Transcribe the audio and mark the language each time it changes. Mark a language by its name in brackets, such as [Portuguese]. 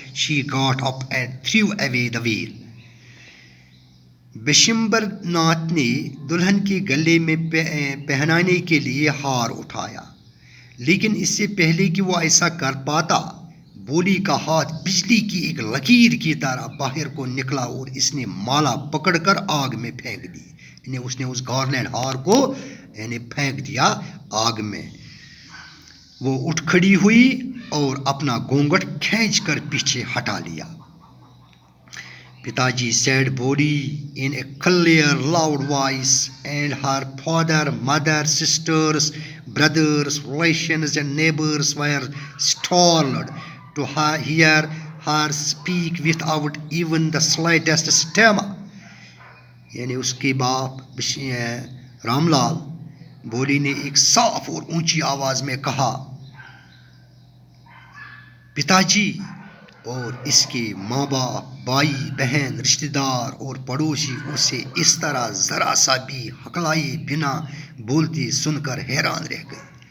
[English] She got up and threw away the veil. [Urdu] بشمبر Nath نے دلہن کے گلے میں پہنانے کے لیے ہار اٹھایا, لیکن اس سے پہلے کہ وہ ایسا کر پاتا, بولی کا ہاتھ بجلی کی ایک لکیر کی طرح باہر کو نکلا اور اس نے مالا پکڑ کر آگ میں پھینک دی. یعنی اس نے اس گارلینڈ ہار کو یعنی پھینک دیا آگ میں. وہ اٹھ کھڑی ہوئی اور اپنا گھونگھٹ کھینچ کر پیچھے ہٹا لیا. [English] Pitaji said Boli in a clear, loud voice, and her father, mother, sisters, brothers, relations, and neighbors were startled to hear her speak without even the slightest stammer. [Urdu] یعنی اس کے باپ رام لال بولی نے ایک صاف اور اونچی آواز میں کہا, پتا جی اور اس کے ماں باپ, بھائی بہن, رشتہ دار اور پڑوسی اسے اس طرح ذرا سا بھی ہکلائے بنا بولتے سن کر حیران رہ گئے.